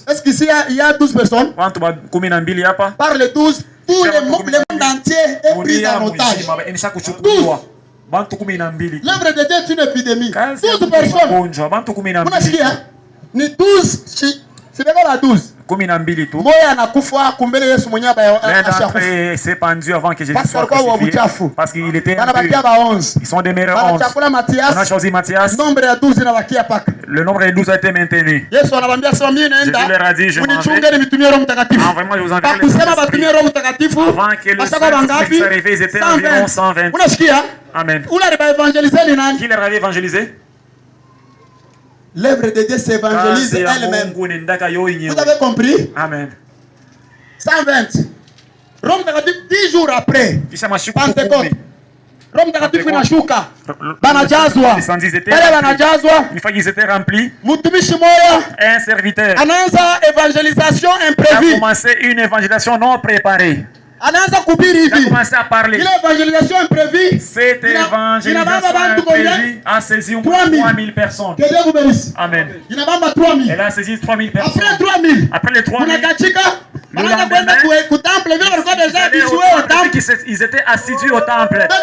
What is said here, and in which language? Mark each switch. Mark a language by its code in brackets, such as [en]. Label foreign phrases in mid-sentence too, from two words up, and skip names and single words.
[fr] Est-ce qu'ici il y a 12 personnes? Par les 12, tout le monde entier est pris en otage. 12. L'œuvre de Dieu est une épidémie. 12 personnes. Ni 12 c'est la 12. [sw] Moya anakufa kumbele Yesu mwenyewe [fr] s'est pendu avant que Jésus soit crucifié parce qu'il était impur. Ils sont demeurés 11. On a choisi Matthias. [sw] Nombre ya 12 inabakia paka. [fr] Le nombre de 12 a été maintenu. Jésus leur a dit, je m'en vais. Vraiment, je vous enverrai le Saint-Esprit. Avant que le Saint-Esprit s'arrive, ils étaient environ 120. Amen. Qui leur avait évangélisé? L'œuvre de Dieu s'évangélise elle-même. Vous avez compris? Amen. 120. [sw] Rome Takatifu [fr] 10 jours après. [sw] Pentecôte. Rome Takatifu inashuka. Banajazwa. Wale banajazwa. [fr] Une fois qu'ils étaient remplis, [sw] mtumishi moya, [fr] un serviteur, [sw] anaanza evangelisation [fr] a imprévue. commencé une évangélisation non préparée. [sw] Anaanza kuhubiri hivi. [fr] Il a commencé à parler. Ile évangélisation imprévue. Cette évangélisation imprévue a saisi 3000 personnes. Que Dieu vous bénisse. Amen. [sw] Inabamba 3000. [fr] Elle a saisi 3000 personnes. Après 3000. Après les 3000. Ils étaient assidus au temple.